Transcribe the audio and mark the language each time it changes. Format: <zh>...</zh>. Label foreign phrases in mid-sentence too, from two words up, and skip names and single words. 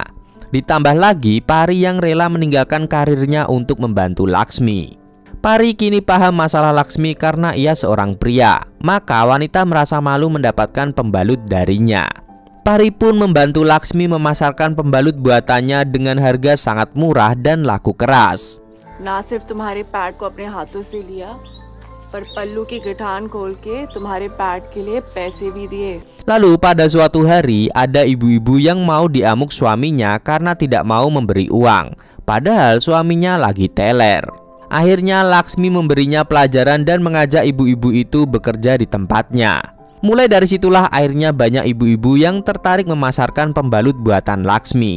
<id>Ditambah lagi Pari yang rela meninggalkan karirnya untuk membantu Laksmi. Pari kini paham masalah Laksmi karena ia seorang pria. Maka wanita merasa malu mendapatkan pembalut darinya. Pari pun membantu Laksmi memasarkan pembalut buatannya dengan harga sangat murah dan laku keras.</id> <hi>ना सिर्फ तुम्हारे पैड को अपने हाथों से लिया, पर पल्लू की गिठान खोल के तुम्हारे पैड के लिए पैसे भी दिए.</hi> <id>Lalu pada suatu hari ada ibu-ibu yang mau diamuk suaminya karena tidak mau memberi uang, padahal suaminya lagi teler. Akhirnya Laksmi memberinya pelajaran dan mengajak ibu-ibu itu bekerja di tempatnya. Mulai dari situlah akhirnya banyak ibu-ibu yang tertarik memasarkan pembalut buatan Laksmi.</id>